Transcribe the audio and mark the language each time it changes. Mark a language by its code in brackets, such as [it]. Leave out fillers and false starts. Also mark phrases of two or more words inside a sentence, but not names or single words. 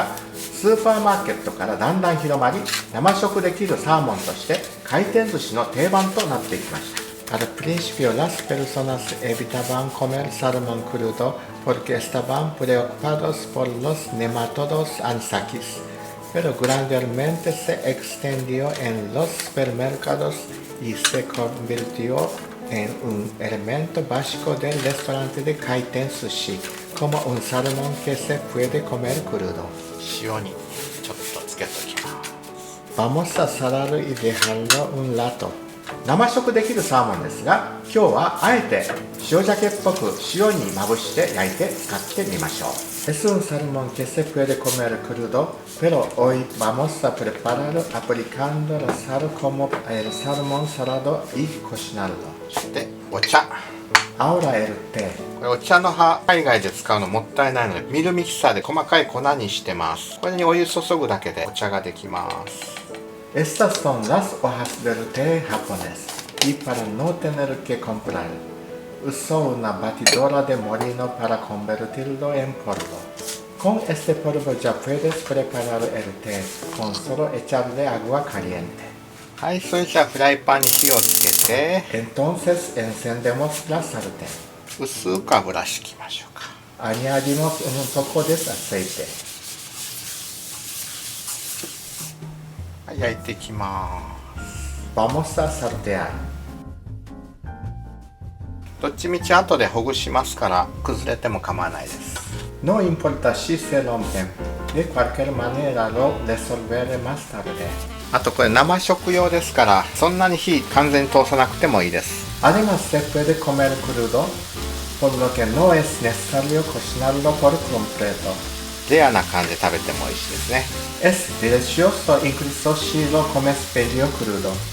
[ja] スーパーマーケットからだんだん広まり、生食できるサーモンとして回転寿司の定番となっていきました。 [es] Al principio las personas evitaban comer salmón crudo porque estaban preocupados por los nematodos anisakis, pero gradualmente se extendió en los supermercados y se convirtió en un elemento básico del restaurante de kaiten sushi, como un salmón que se puede comer crudo。 [ja] 塩にちょっとつけときます。 [es] Vamos a salar y dejarlo un rato。 [ja] 生食できるサーモンですが、今日はあえて塩鮭っぽく塩にまぶして焼いて使ってみましょう。 [es] Es un salmón que se puede comer crudo, pero hoy vamos a prepararlo aplicando la sal como el salmón salado y cocinarlo. [ja] そしてお茶。 [es] Ahora el té。 [ja] これお茶の葉、海外で使うのもったいないので、ミルミキサーで細かい粉にしてます。これにお湯注ぐだけでお茶ができます。 [es] Estas son las hojas del té japonés. Y para no tener que comprar, uso una batidora de molino para convertirlo en polvo. Con este polvo ya puedes preparar el té con solo echarle agua caliente. [ja] はい、それじゃあフライパンに火をつけて、 [es] Entonces encendemos la sartén. [ja] 薄く油敷きましょうか。 [es] Añadimos un poco de aceite. [ja] はい、焼いていきます。 [es] Vamos a saltear. [ja] どっちみち後でほぐしますから崩れても構わないです。 [es] No importa si se rompen. De cualquier manera lo resolveré más tarde. [ja] あとこれ生食用ですからそんなに火完全に通さなくてもいいです。 [es] Además se puede comer crudo, por lo que no es necesario cocinarlo por completo. [ja] レアな感じで食べても美味しいですね。 [es] Es delicioso incluso si lo comes medio crudo.